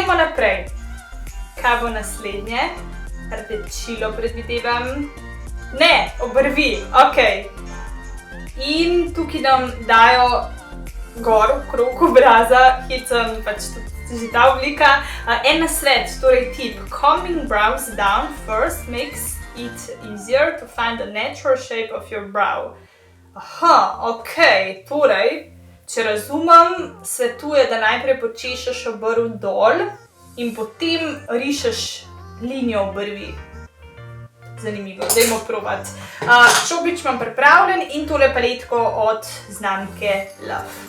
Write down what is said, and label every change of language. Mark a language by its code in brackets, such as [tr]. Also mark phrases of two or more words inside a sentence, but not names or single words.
[sl] Gremo naprej. Kaj bo naslednje? rdečilo predvidevam. Ne, obrvi, ok. In tukaj nam dajo gor okrog obraza, hecam pač tudi že ta oblika. En nasvet, torej [en] tip, combing brows down first makes it easier to find the natural shape of your brow. [sl] Aha, ok, torej, če razumem, svetuje, da najprej počešeš obrv dol in potem rišeš linijo obrvi. Zanimivo, dajmo probat. Čopič imam pripravljen in tole paletko od znamke Love.